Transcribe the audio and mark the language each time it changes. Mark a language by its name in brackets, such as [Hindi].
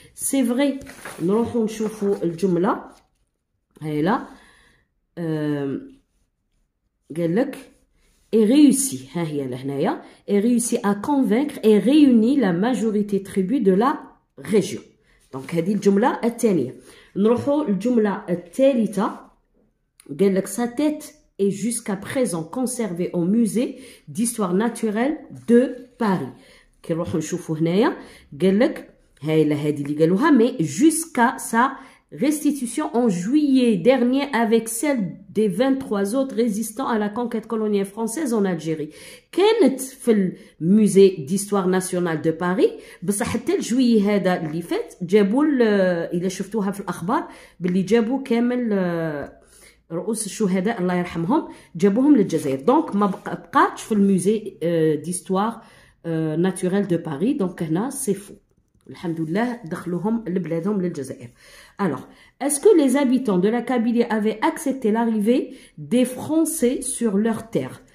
[French] c'est vrai. [Arabic] نروحو نشوفو الجملة هايلا. قالك [French] et réussi، [Arabic] ها هي لهنايا، [French] et réussi à convaincre et réunir la majorité tribu de la région. donc [Arabic] هذه الجملة الثانية. نروحو الجملة الثالثة. [French] Sa tête est jusqu'à présent conservée au musée d'histoire naturelle de Paris. [Arabic] كي نروحوا نشوفوا هنايا قال لك هاي هذه اللي قالوها [French] mais jusqu'à sa restitution en juillet dernier avec celle des 23 autres résistants à la conquête coloniale française en Algérie. [Arabic] كانت في الموزي [French] d'histoire nationale de Paris [Arabic] بصح حتى الجويي هذا اللي فات جابوا الا شفتوها في الاخبار باللي جابوا كامل رؤوس الشهداء الله يرحمهم جابوهم للجزائر. دونك ما بقاتش في الموزي [French] d'histoire naturelle de Paris. [Arabic] دونك هنا سي فو. الحمد لله دخلوهم لبلادهم للجزائر. [French] Alors, est-ce que les habitants de la Kabylie avaient accepté l'arrivée des Français sur leur terre?